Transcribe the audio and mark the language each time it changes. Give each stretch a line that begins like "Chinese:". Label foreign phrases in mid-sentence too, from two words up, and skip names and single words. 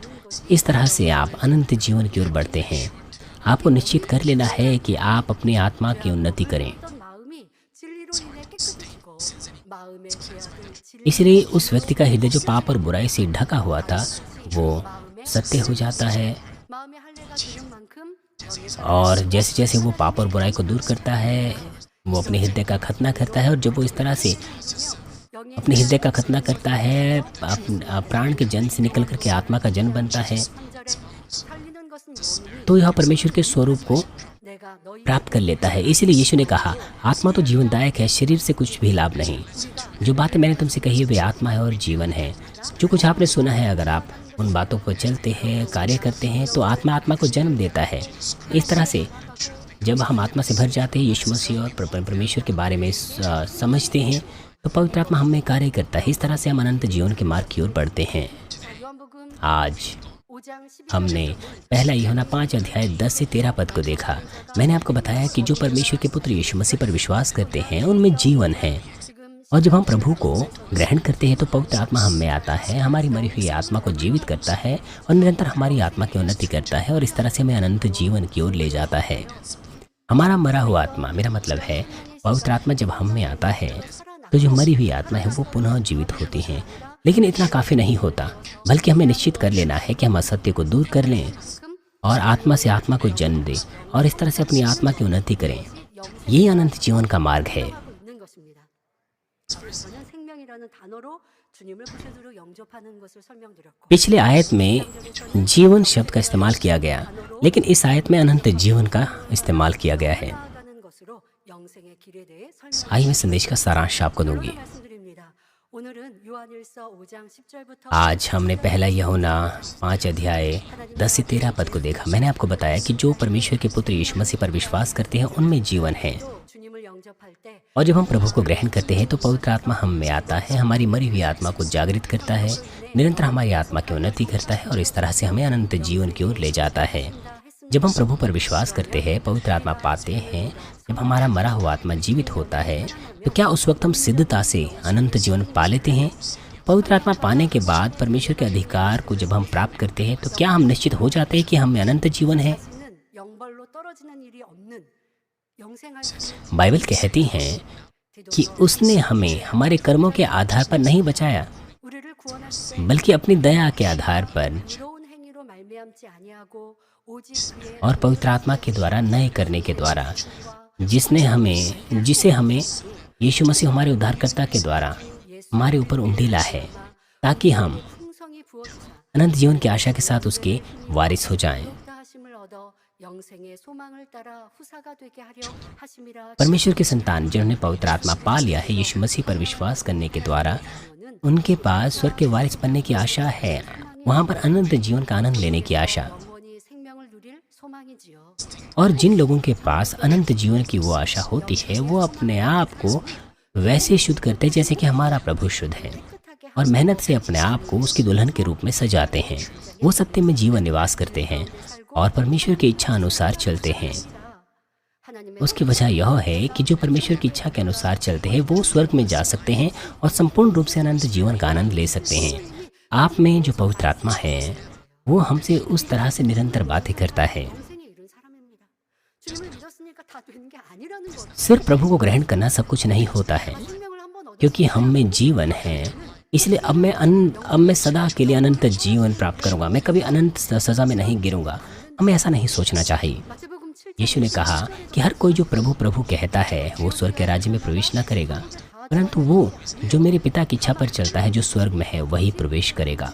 Hindi: इस तरह से आप अनंत जीवन की ओर बढ़ते हैं। आपको निश्चित कर लेना है कि आप अपनी आत्मा की उन्नति करें।
Korean: 마음이 진리로 인해 깨끗해지고 마음의 죄악을 진리
Hindi: इसलिए उस व्यक्ति का हृदय जो पाप और बुराई से ढका हुआ था, वो सत्य हो जाता है।
Korean: 마음의 할례가 되는 만큼
Hindi: और जैसे जैसे वो पाप और बुराई को दूर करता है, वो अपने हृदय का खतना करता है। और जब वो इस तरह से अपने हृदय का खतना करता है, प्राण के जन से निकल करके आत्मा का जन बनता है,
Korean: 성전에 살리는 것은 영혼이
Hindi: तो यह परमेश्वर के स्वरूप को
Korean: 내가 너희
Hindi: प्राप्त कर लेता है। इसीलिए यीशु ने कहा, आत्मा तो जीवनदायक है, शरीर से कुछ भी लाभ नहीं। जो बातें मैंने तुमसे कही है वे आत्मा है और जीवन है। जो कुछ आपने सुना है, अगर आप उन बातों पर चलते हैं, कार्य करते हैं, तो आत्मा आत्मा को जन्म देता है। इस तरह से जब हम आत्मा से भर जाते हैं, यीशु मसीह और परमेश्वर के बारे में समझते हैं, तो पवित्र आत्मा हम में कार्य करता है। इस तरह से हम अनंत जीवन के मार्ग की ओर बढ़ते हैं।
Korean: 요한복음
Hindi: आज
Korean: 5장 12절
Hindi: हमने पहला यूहन्ना 5 अध्याय 10 से 13 पद को देखा। मैंने आपको बताया कि जो परमेश्वर के पुत्र यीशु मसीह पर विश्वास करते हैं उनमें जीवन है।
Korean: 지금
Hindi: और जब हम प्रभु को ग्रहण करते हैं तो पवित्र आत्मा हम में आता है, हमारी मरी हुई आत्मा को जीवित करता है और निरंतर हमारी आत्मा की उन्नति करता है और इस तरह से हमें अनंत जीवन की ओर ले जाता है। हमारा मरा हुआ आत्मा, मेरा मतलब है पवित्र आत्मा जब हम में आता है तो जो मरी हुई आत्मा है वो पुनः जीवित होती है। लेकिन इतना काफ़ी नहीं होता, बल्कि हमें निश्चित कर लेना है कि हम असत्य को दूर कर लें और आत्मा से आत्मा को जन्म दें और इस तरह से अपनी आत्मा की उन्नति करें। ये अनंत जीवन का मार्ग है।
Korean: 하고 있는 것입니다. 저는 생명이라는 단어로 주님을 구세주로 영접하는 것을 설명드렸고
Hindi: पिछले आयत में जीवन शब्द का इस्तेमाल किया गया, लेकिन इस आयत में अनंत जीवन का इस्तेमाल किया गया है।
Korean: 나아가는 것으로 영생의 길에 대해 설명
Hindi: आइए मैं संदेश का सारांश आपको दूंगी।
Korean: 말씀드립니다. 오늘은 요한일서 5장 10절부터
Hindi: आज हमने पहला यूहन्ना 5 अध्याय 10 से 13 पद को देखा। मैंने आपको बताया कि जो परमेश्वर के पुत्र यीशु मसीह पर विश्वास करते हैं उनमें जीवन है।
Korean: 주님을 영접할 때
Hindi: और जब हम प्रभु को ग्रहण करते हैं तो पवित्र आत्मा हम में आता है, हमारी मरी हुई आत्मा को जागृत करता है, निरंतर हमारी आत्मा की उन्नति करता है और इस तरह से हमें अनंत जीवन की ओर ले जाता है। जब हम प्रभु पर विश्वास करते हैं, पवित्र आत्मा पाते हैं, जब हमारा मरा हुआ आत्मा जीवित होता है, तो क्या उस वक्त हम सिद्धता से अनंत जीवन पा लेते हैं? पवित्र आत्मा पाने के बाद परमेश्वर के अधिकार को जब हम प्राप्त करते हैं तो क्या हम निश्चित हो जाते हैं कि हम में अनंत जीवन है?
Korean: 는 영벌로 떨어지는 일이 없는 영생할 수 있는
Hindi: बाइबल कहती हैं कि उसने हमें हमारे कर्मों के आधार पर नहीं बचाया,
Korean: 우리를 구원하실 때
Hindi: बल्कि अपनी दया के आधार पर
Korean: 의로운 행위로 말미암지 아니하고 오직 그의
Hindi: और पवित्र आत्मा के द्वारा नए करने के द्वारा जिसे हमें यीशु मसीह हमारे उद्धारकर्ता के द्वारा हमारे ऊपर उंडेला है, ताकि हम
Korean: 풍성이 부어지사
Hindi: अनंत जीवन की आशा के साथ उसके वारिस हो जाएं।
Korean: 다하심을 얻어 영생의 소망을 따라 후사가 되게 하려 하심이라.
Hindi: परमेश्वर के संतान जिन्होंने पवित्र आत्मा पा लिया है यीशु मसीह पर विश्वास करने के द्वारा, उनके पास स्वर्ग के वारिस बनने की आशा है, वहाँ पर अनंत जीवन का आनंद लेने की आशा।
Korean: 영원히 생명을 누릴 소망이지요.
Hindi: और जिन लोगों के पास अनंत जीवन की वो आशा होती है, वो अपने आप को वैसे शुद्ध करते हैं जैसे कि हमारा प्रभु शुद्ध है और मेहनत से अपने आप को उसकी दुल्हन के रूप में सजाते हैं। वो सत्य में जीवन निवास करते हैं और परमेश्वर की इच्छा अनुसार चलते हैं।
Korean: 하나님의
Hindi: उसकी वजह यह है कि जो परमेश्वर की इच्छा के अनुसार चलते हैं वो स्वर्ग में जा सकते हैं और संपूर्ण रूप से अनंत जीवन का आनंद ले सकते हैं। आप में जो पवित्र आत्मा है वो हमसे उस तरह से निरंतर बातें करता है।
Korean: 영생에 이른 사람입니다. 주님을 믿었으니까 다 되는 게 아니라는 것.
Hindi: सिर्फ प्रभु को ग्रहण करना सब कुछ नहीं होता है,
Korean: 생명을 한번 얻어
Hindi: क्योंकि हम में जीवन है, इसलिए अब मैं सदा के लिए अनंत जीवन प्राप्त करूंगा, मैं कभी अनंत सजा में नहीं गिरूंगा। हमें ऐसा नहीं सोचना चाहिए।
Korean: 마태복음 7장
Hindi: यीशु ने कहा कि हर कोई जो प्रभु प्रभु कहता है वो स्वर्ग के राज्य में प्रवेश न करेगा, परंतु वो जो मेरे पिता की इच्छा पर चलता है जो स्वर्ग में है वही प्रवेश करेगा।